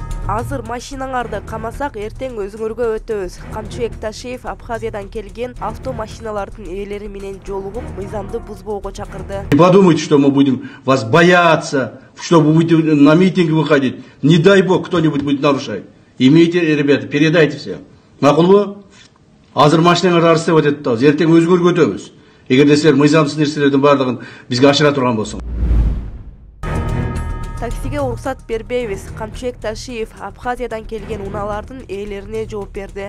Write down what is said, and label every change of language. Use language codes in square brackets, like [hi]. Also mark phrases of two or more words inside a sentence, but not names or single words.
[ky] Азыр машинаңарды камасак, эртең өзүңөргө өтөбүз. Камчыбек Ташиев Абхазиядан келген автомашиналардын ээлери менен жолугуп, мыйзамды бузбоого чакырды. [ru] Не подумайте, что мы будем вас бояться, что вы будете на митинги выходить. Не дай бог, кто-нибудь будет нарушать. Имейте, ребята, передайте всем. [ky] Макулбу? Азыр машинаңарды арыстап өтөт да, эртең өзгөргө өтөбүз. Эгерде силер мыйзамсыз нерселердин бардыгын бизге ашыра турган болсоң. Таксиге уруксат бербейбиз. Камчыбек Ташиев Абхазиядан келген унаалардын ээлерине жооп берди.